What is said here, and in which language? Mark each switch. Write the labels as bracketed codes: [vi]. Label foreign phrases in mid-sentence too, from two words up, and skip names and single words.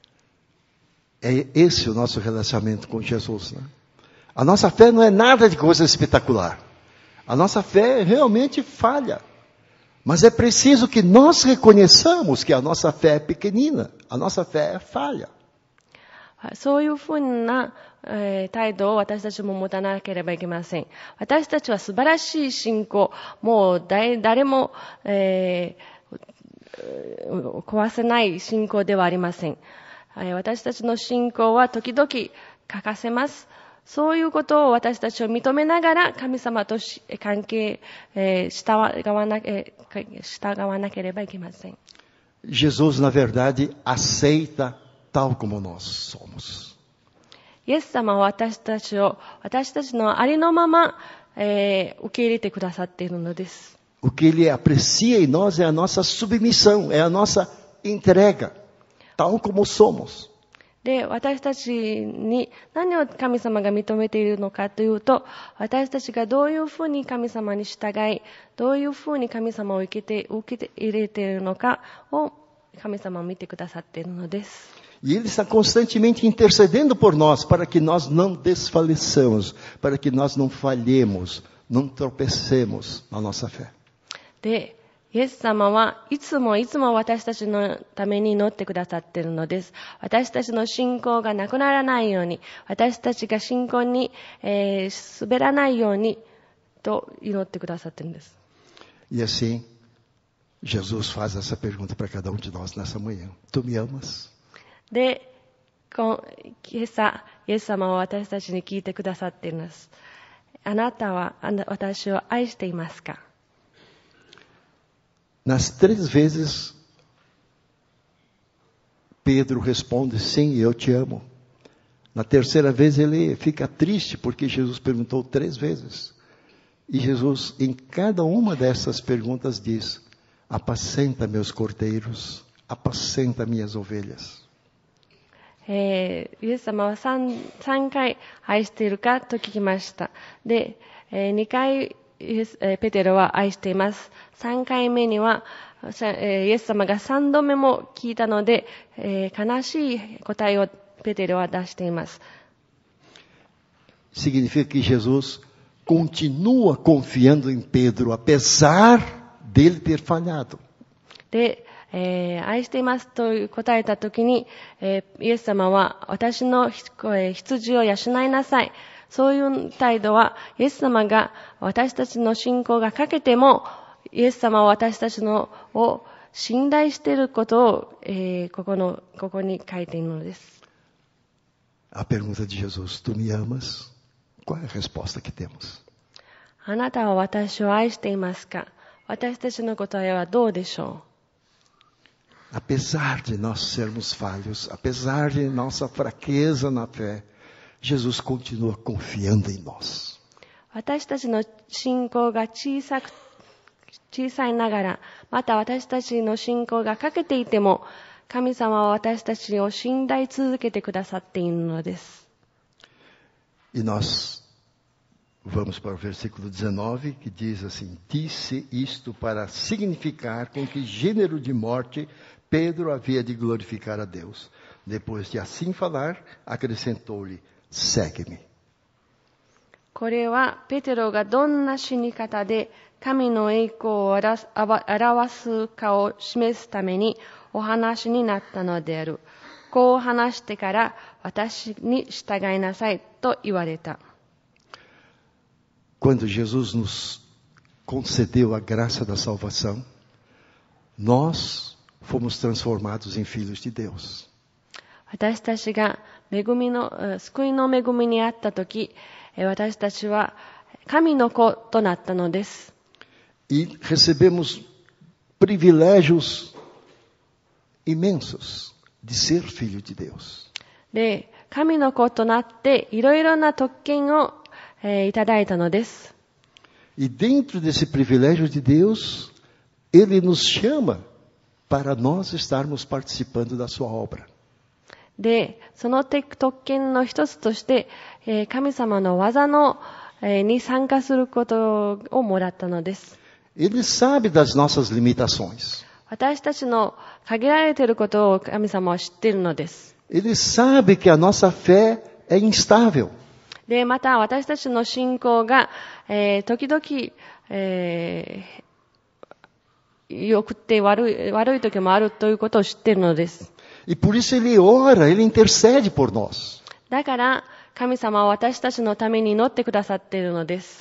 [pt] É esse o nosso relacionamento com Jesus, né? A nossa fé não é nada de coisa espetacular. A nossa fé realmente falha. Mas é preciso que nós reconheçamos que a nossa fé é pequenina. A nossa fé é falha. [ja] そういうふうな、態度を私たちも持たなければいけません。私たちは素晴らしい信仰、もう誰も、壊せない信仰ではありません。私たちの信仰は時々欠かせます。そういうことを私たちを認めながら神様と関係、従わなければいけません。 [pt] Jesus, na verdade, aceita tal como nós somos. [ja] イエス様は私たちのありのまま、受け入れてくださっているのです。 [pt] O que ele aprecia em nós é a nossa submissão, é a nossa entrega, tal como somos. [ja] で、私たちに何を神様が認めているのかというと、私たちがどういうふうに神様に従い、どういうふうに神様を受け入れているのかを神様を見てくださっているのです。 [pt] E Ele está constantemente intercedendo por nós, para que nós não desfaleçamos, para que nós não falhemos, não tropecemos na nossa fé. [ja] で、イエス様はいつも私たちのために祈ってくださっているのです。私たちの信仰がなくならないように、私たちが信仰に、滑らないようにと祈ってくださっているんです。 [pt] E assim, Jesus faz essa pergunta para cada um de nós nessa manhã. Tu me amas? [ja] で、今朝、イエス様は私たちに聞いてくださっています。あなたは私を愛していますか？ [pt] Nas 3 vezes, Pedro responde, sim, eu te amo. Na terceira vez ele fica triste porque Jesus perguntou 3 vezes. E Jesus, em cada uma dessas perguntas, diz: apacenta meus cordeiros, apacenta minhas ovelhas. [ja] イエス様は 3回愛しているかと聞きました。で、2回ペテロは愛しています。3回目にはイエス様が3度目も聞いたので、悲しい答えをペテロは出しています。 [pt] Significa que Jesus continua confiando em Pedro, apesar dele ter falhado. [ja] で、愛していますと答えたときに、イエス様は私の羊を養いなさい。そういう態度は、イエス様が私たちの信仰が欠けても、イエス様は私たちのを信頼していることを、ここに書いているのです。 [pt] A pergunta de Jesus: tu me amas? Qual é a resposta que temos? [ja] あなたは私を愛していますか？私たちの答えはどうでしょう？ [pt] Apesar de nós sermos falhos, apesar de nossa fraqueza na fé, Jesus continua confiando em nós. [ja] 私たちの信仰が小さいながら、また私たちの信仰が欠けていても、神様は私たちを信頼続けてくださっているのです。 [pt] E nós vamos para o versículo 19, que diz assim: disse isto para significar com que gênero de morte Pedro havia de glorificar a Deus. Depois de assim falar, acrescentou-lhe: segue-me. [ja] これはペテロがどんな死に方で神の栄光を表すかを示すためにお話になったのである。こう話してから私に従いなさいと言われた。 [pt] Quando Jesus nos concedeu a graça da salvação, nós fomos transformados em filhos de Deus. [ja] 私たちが救いの恵みにあったとき、私たちは神の子となったのです。 [pt] E recebemos privilégios imensos de ser filho de Deus. [ja] で、神の子となっていろいろな特権をいただいたのです。 [pt] E dentro desse privilégio de Deus, Ele nos chama para nós estarmos participando da sua obra. [ja] で、その特権の一つとして、神様の技に参加することをもらったのです。 [pt] Ele sabe das nossas limitações. [ja] 私たちの限られていることを神様は知っているのです。 [pt] Ele sabe que a nossa fé é instável. [ja] で、また私たちの信仰が、時々、良くて悪い時もあるということを知っているのです。 [pt] E por isso Ele ora, Ele intercede por nós. [ja] だから神様は私たちのために祈ってくださっているのです。